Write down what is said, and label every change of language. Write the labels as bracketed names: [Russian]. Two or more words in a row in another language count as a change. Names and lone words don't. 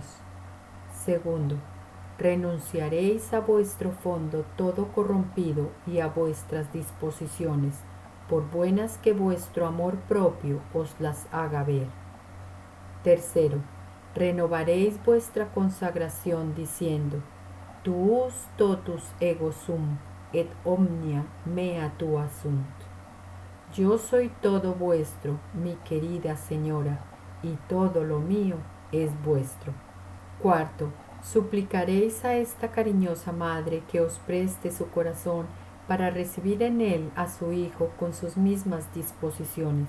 [Spanish] Segundo, renunciaréis a vuestro fondo todo corrompido y a vuestras disposiciones, por buenas que vuestro amor propio os las haga ver. Tercero, renovaréis vuestra consagración diciendo: [Latin] Tuus totus ego sum, et omnia mea tua sunt. [Spanish] Yo soy todo vuestro, mi querida Señora, y todo lo mío es vuestro. Cuarto, suplicaréis a esta cariñosa Madre que os preste su corazón para recibir en él a su Hijo con sus mismas disposiciones.